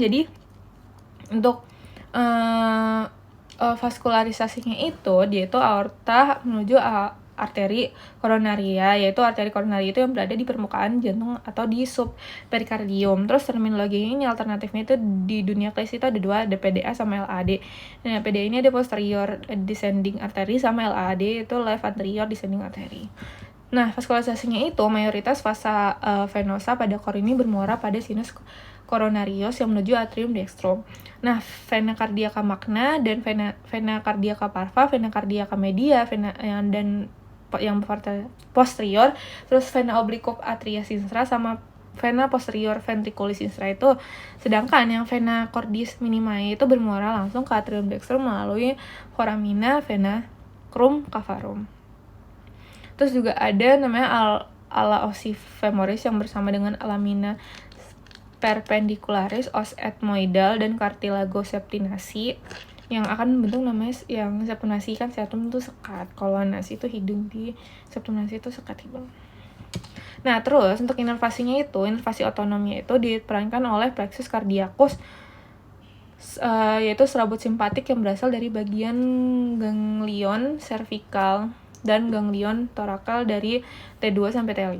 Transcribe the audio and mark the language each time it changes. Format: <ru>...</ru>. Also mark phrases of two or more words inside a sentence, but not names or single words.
<id>Jadi untuk vaskularisasinya itu, dia itu aorta menuju arteri koronaria, yaitu arteri koronaria itu yang berada di permukaan jantung atau di subperikardium. Terus terminologi ini alternatifnya itu di dunia klinis itu ada 2, ada PDA sama LAD. Nah, PDA ini ada</id> <en>posterior descending artery,</en> <id>sama LAD itu</id> <en>left anterior descending artery.</en> <id>Nah, vaskularisasinya itu mayoritas</id> <la>vasa venosa</la> <id>pada core ini bermuara pada</id> <la>sinus coronarius</la> <id>yang menuju</id> <la>atrium dextrum.</la> <id>Nah,</id> <la>vena cardiaca magna dan vena cardiaca parva, vena cardiaca media, dan yang posterior, terus vena obliqua atria sinistra, sama vena posterior ventriculis sinistra itu.</la> <id>Sedangkan yang</id> <la>vena cordis minimae</la> <id>itu bermuara langsung ke</id> <la>atrium dextrum</la> <id>melalui</id> <la>foramina vena crum cavarum.</la> <id>Terus juga ada namanya</id> <la>ala ossifemoris</la> <id>yang bersama dengan</id> <la>alamina perpendicularis, os ethmoidal,</la> <id>dan</id> <la>cartilago septinasi</la> <id>yang akan membentuk namanya yang septinasi kan septum itu sekat, kalau nasi itu hidung, di septinasi itu sekat hidung. Nah, terus untuk inervasinya itu, inervasi otonomnya itu diperankan oleh</id> <la>plexus cardiacus,</la> <id>yaitu serabut simpatik yang berasal dari bagian</id> <la>ganglion cervical</la> <id>dan</id> <la>ganglion thoracal</la> <id>dari T2 sampai T5.</id>